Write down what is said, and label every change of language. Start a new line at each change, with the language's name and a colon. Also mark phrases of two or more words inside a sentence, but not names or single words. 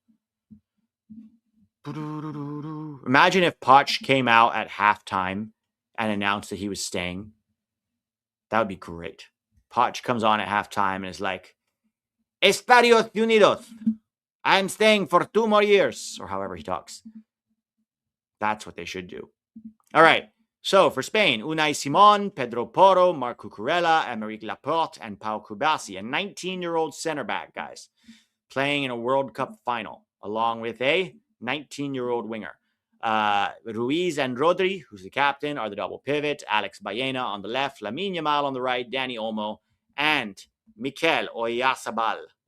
English: Imagine if Poch came out at halftime and announced that he was staying. That would be great. Poch comes on at halftime and is like,
Spanish: Estadios Unidos.
English: I'm staying for 2 more years, or however he talks. That's what they should do. All right. So for Spain, Unai Simon, Pedro Porro, Marc Cucurella, Aymeric Laporte, and Pau Kubasi, a 19-year-old center back, guys, playing in a World Cup final, along with a 19-year-old winger. Ruiz and Rodri, who's the captain, are the double pivot. Alex Baena on the left, Lamine Yamal on the right, Dani Olmo, and Mikel Oyarzabal.